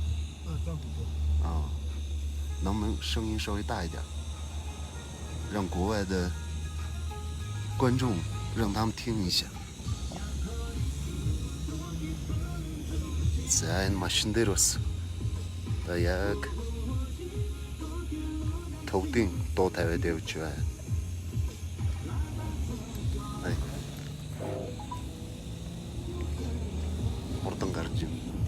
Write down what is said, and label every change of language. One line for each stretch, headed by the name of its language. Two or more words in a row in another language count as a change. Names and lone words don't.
Chinese: 藏族歌。能不能声音稍微大一点，让国外的观众让他们听一下。
Mongolian: За энэ машин дээр бас одоо яг төвдийн дуу тавиад явж байна. Хурдан гарч юм.